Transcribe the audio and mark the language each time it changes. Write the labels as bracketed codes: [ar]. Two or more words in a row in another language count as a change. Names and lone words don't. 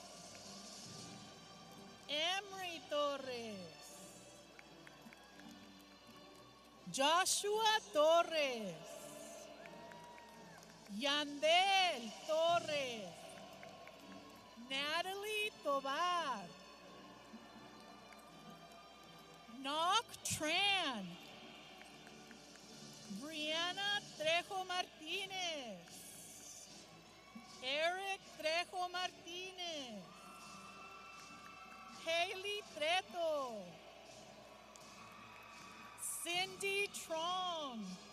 [en] Emery Torres. Joshua Torres. Yandel Torres. Natalie Tobar. Nock Tran. Brianna Trejo Martinez. Eric Trejo Martinez. Haley Treto. Cindy Trong.